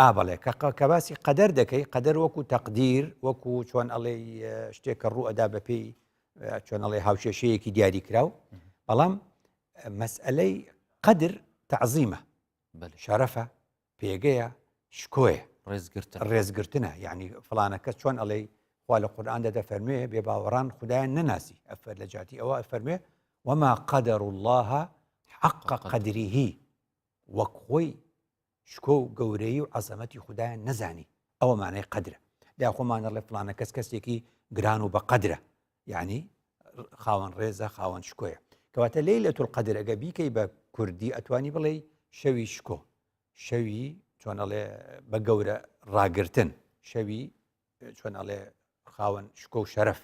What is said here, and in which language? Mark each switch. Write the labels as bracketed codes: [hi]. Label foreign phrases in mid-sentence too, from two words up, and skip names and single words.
[ckb] بەڵێ کە باسی قەدەر دەکەی، قەدەر وەکو تەقدیر، وەکو چۆن ئەڵێ شتێکە ڕوو ئەدا بەپێی چۆن ئەڵێ هاوشێشەیەکی دیاری کراو. بەڵام مەسئلەی قەدر تەعزیمە، شەرەفە، پێگەیە، شکۆیە، ڕێزگرتنە. یعنی فلانە کەس چۆن ئەڵێ خوا لە قورئاندا دەفەرموێ بێ باوەڕان خودایان نەناسی، ئەفەر لە جاتی ئەوە ئەفەرموێ [ar] وما قدر الله حق قدره، [ckb] وەک خۆی شکۆ و گەورەی و عەزەمەتی خودایان نەزانی. ئەوە مانای قەدرە. دا خۆمان دەڵێ فلانە کەس کەسێکی گران و بە قەدرە، یعنی خاوەن ڕێزە، خاوەن شکۆیە. کەواتە لەیلەتول قەدر ئەگە بیکەی بە کوردی ئەتوانی بڵێ شەوی شکۆ، شەوی چۆن ئەڵێ بە گەورە ڕاگرتن، شەوی چۆن ئەڵێ خاوەن شکۆ و شەرەف.